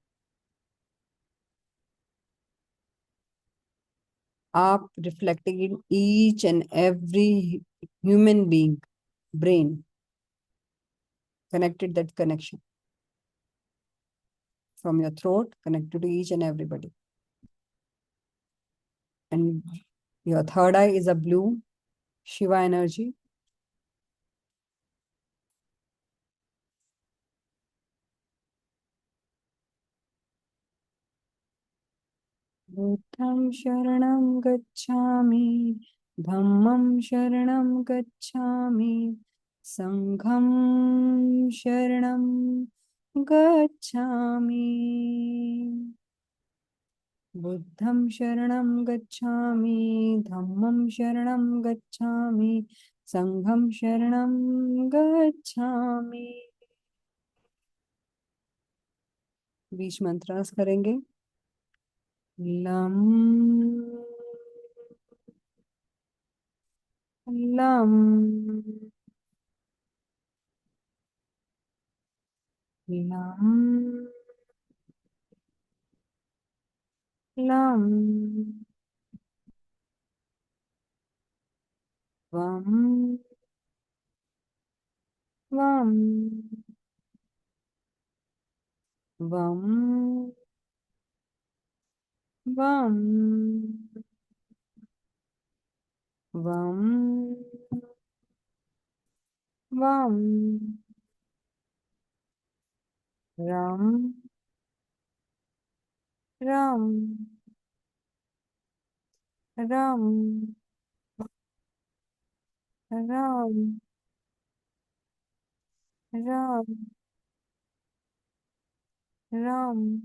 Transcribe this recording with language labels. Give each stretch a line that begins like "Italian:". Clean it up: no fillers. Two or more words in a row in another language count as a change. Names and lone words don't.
English: Up reflecting in each and every human being brain, connected that connection from your throat, connected to each and everybody. And your third eye is a blue Shiva energy.
Sanskrit: बुद्धं शरणं गच्छामि, धम्मं शरणं गच्छामि, संघं शरणं गच्छामि। बुद्धं शरणं गच्छामि, धम्मं शरणं गच्छामि, संघं शरणं गच्छामि।
Hindi: बीच मंत्रास करेंगे।
Sanskrit: लं लं लं लं वं वं वं वं वं वं रं रं रं रं रं रं